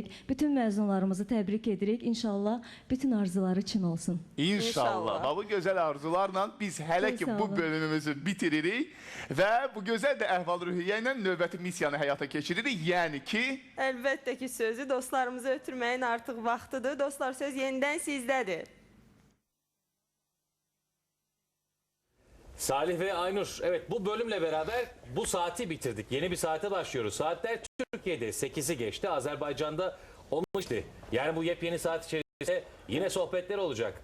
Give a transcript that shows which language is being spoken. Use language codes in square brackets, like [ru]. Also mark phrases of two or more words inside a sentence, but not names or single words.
[az] Bütün məzunlarımızı təbrik edirik. İnşallah bütün arzuları için olsun. İnşallah. Bu gözəl arzularla biz hələ ki bu bölümümüzü bitiririk və bu gözəl də əhval-ruhiyyə ilə növbəti missiyanı həyata keçiririk. Yəni ki... Əlbəttə ki, sözü dostlarımızı ötürməyin artıq vaxtıdır. Dostlar, söz yenidən sizdədir. [tr] Salih ve Aynur, evet bu bölümle beraber bu saati bitirdik. Yeni bir saate başlıyoruz. Saatler Türkiye'de 8'i geçti, Azerbaycan'da 10'u. Yani bu yepyeni saat içerisinde yine sohbetler olacak.